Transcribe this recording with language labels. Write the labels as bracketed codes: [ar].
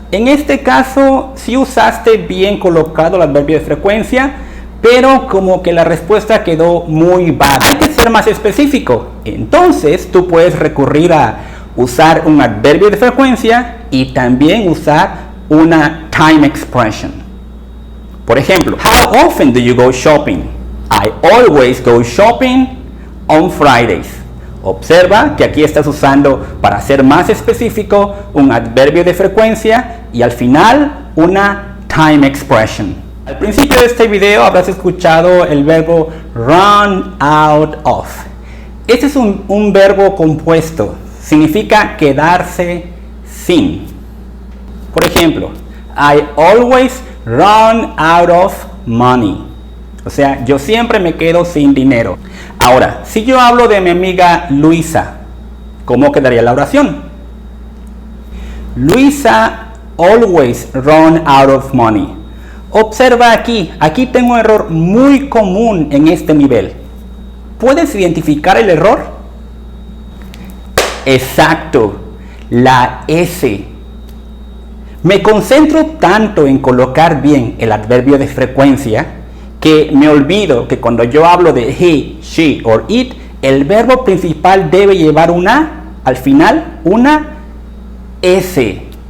[es] En este caso, sí usaste bien colocado el adverbio de frecuencia, pero como que la respuesta quedó muy vaga. Hay que ser más específico. Entonces, tú puedes recurrir a usar un adverbio de frecuencia y también usar una time expression. Por ejemplo, [en] how often do you go shopping? I always go shopping on Fridays. [es] Observa que aquí estás usando, para ser más específico, un adverbio de frecuencia y al final una time expression. Al principio de este video habrás escuchado el verbo run out of. Este es un verbo compuesto, significa quedarse sin. Por ejemplo, [en] I always run out of money. [es] O sea, yo siempre me quedo sin dinero. Ahora, si yo hablo de mi amiga Luisa, ¿cómo quedaría la oración? [en] Luisa always run out of money. [es] Observa aquí tengo un error muy común en este nivel. ¿Puedes identificar el error? Exacto, la S. Me concentro tanto en colocar bien el adverbio de frecuencia que me olvido que cuando yo hablo de he, she or it, el verbo principal debe llevar al final una S.